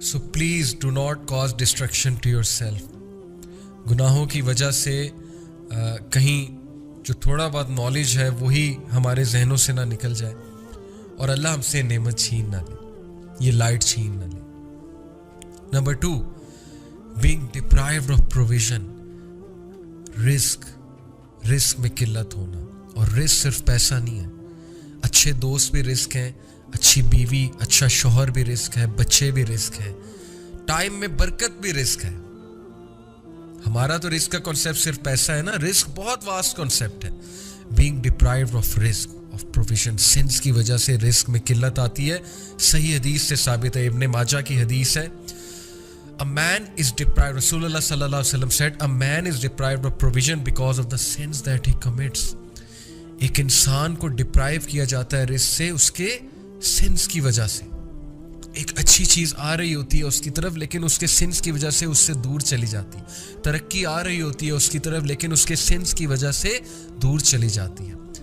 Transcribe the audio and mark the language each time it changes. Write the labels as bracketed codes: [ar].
[en] So please do not cause distraction to yourself. [ur] گناہوں کی وجہ سے کہیں جو تھوڑا بہت نالج ہے وہی ہمارے ذہنوں سے نہ نکل جائے, اور اللہ ہم سے نعمت چھین نہ لے, یہ لائٹ چھین نہ لے. [en] Number 2, being deprived of provision. [ur] رزق میں قلت ہونا. اور رزق صرف پیسہ نہیں ہے, اچھے دوست بھی رزق ہیں, اچھی بیوی, اچھا شوہر بھی رزق ہے, بچے بھی رزق ہیں, ٹائم میں برکت بھی رزق ہے. ہمارا تو رزق کا کنسیپٹ صرف پیسہ ہے نا, رزق بہت واسٹ کنسیپٹ ہے. [en] being deprived of رزق of provision. [ur] سنس کی وجہ سے رزق میں قلت آتی ہے. صحیح حدیث سے ثابت ہے, ابن ماجہ کی حدیث ہے. [en] A man is deprived, رسول اللہ صلی اللہ علیہ وسلم said, a man is deprived of provision because of the sins that he commits. [ur] ایک انسان کو ڈپرائیو کیا جاتا ہے رزق سے اس کے سنس کی وجہ سے. ایک اچھی چیز آ رہی ہوتی ہے اس کی طرف, لیکن اس کے سنس کی وجہ سے اس سے دور چلی جاتی. ترقی آ رہی ہوتی ہے اس کی طرف, لیکن اس کے سنس کی وجہ سے دور چلی جاتی ہے.